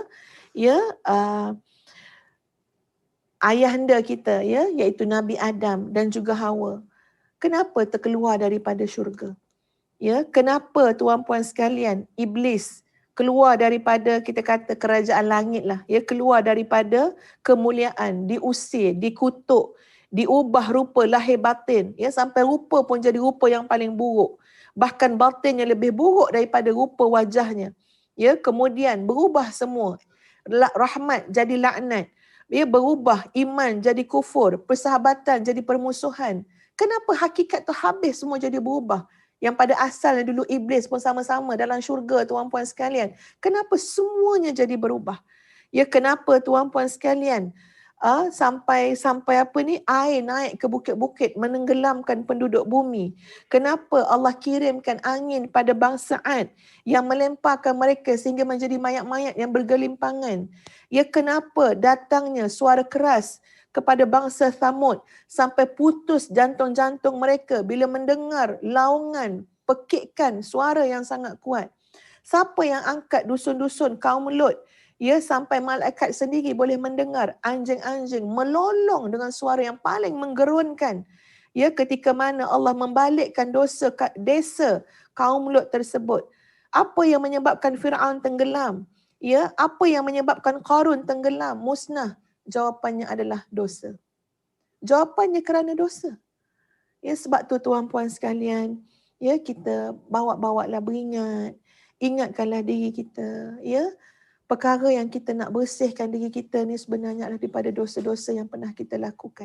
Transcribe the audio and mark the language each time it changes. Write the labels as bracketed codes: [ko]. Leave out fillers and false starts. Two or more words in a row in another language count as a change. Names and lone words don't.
[ms] Ya, ayahanda kita ya, iaitu Nabi Adam dan juga Hawa. Kenapa terkeluar daripada syurga? Ya, kenapa tuan-puan sekalian iblis keluar daripada kita kata kerajaan langit lah, ya, keluar daripada kemuliaan, diusir, dikutuk, diubah rupa lahir batin, ya, sampai rupa pun jadi rupa yang paling buruk. bahkan batinnya lebih buruk daripada rupa wajahnya. Ya, kemudian berubah semua. Rahmat jadi laknat. Ya, berubah iman jadi kufur, persahabatan jadi permusuhan. Kenapa hakikat tu habis semua jadi berubah? Yang pada asalnya dulu iblis pun sama-sama dalam syurga, tuan-puan sekalian. Kenapa semuanya jadi berubah? Ya, kenapa tuan-puan sekalian? Sampai apa ni, air naik ke bukit-bukit menenggelamkan penduduk bumi. Kenapa Allah kirimkan angin pada bangsa Ad yang melemparkan mereka sehingga menjadi mayat-mayat yang bergelimpangan? Ya, kenapa datangnya suara keras kepada bangsa Thamud sampai putus jantung-jantung mereka bila mendengar laungan pekikan suara yang sangat kuat? Siapa yang angkat dusun-dusun kaum Lut? Ya, sampai malaikat sendiri boleh mendengar anjing-anjing melolong dengan suara yang paling menggerunkan. Ya, ketika mana Allah membalikkan dosa desa kaum Lut tersebut. Apa yang menyebabkan Firaun tenggelam? Ya, apa yang menyebabkan Qarun tenggelam, musnah? Jawapannya adalah dosa. Jawapannya kerana dosa. Ya, sebab tu tuan-puan sekalian, ya, kita bawa-bawalah beringat, ingatkanlah diri kita, ya. Perkara yang kita nak bersihkan diri kita ni sebenarnya adalah daripada dosa-dosa yang pernah kita lakukan.